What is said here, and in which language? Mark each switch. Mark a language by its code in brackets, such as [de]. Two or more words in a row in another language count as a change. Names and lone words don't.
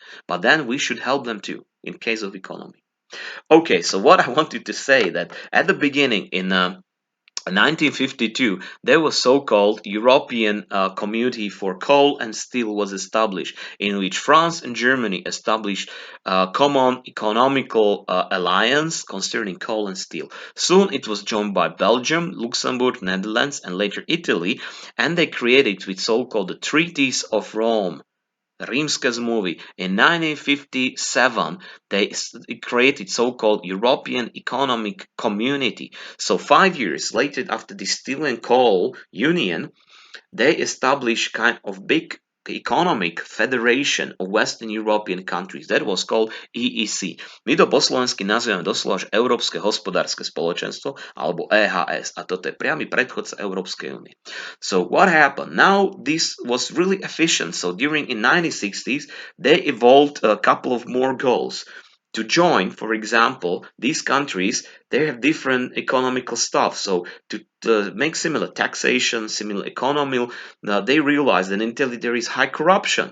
[en] But then we should help them too in case of economy. Okay, so what I wanted to say that at the beginning in 1952, there was so-called European Community for Coal and Steel was established, in which France and Germany established a common economical alliance concerning coal and steel. Soon it was joined by Belgium, Luxembourg, Netherlands, and later Italy, and they created with so-called the Treaties of Rome. [sk] Rímske zmluvy. [en] In 1957, they created so-called European Economic Community. So 5 years later, after the Steel and Coal Union, they established kind of big economic federation of Western European countries. That was called EEC. [sk] My to po slovensky nazývame doslova že Európske hospodárske spoločenstvo alebo EHS. A toto je priamy predchodca Európskej únie. [en] So what happened? Now this was really efficient. So during in 1960s, they evolved a couple of more goals. To join, for example, these countries, they have different economical stuff. So to make similar taxation, similar economy, they realized that in Italy there is high corruption.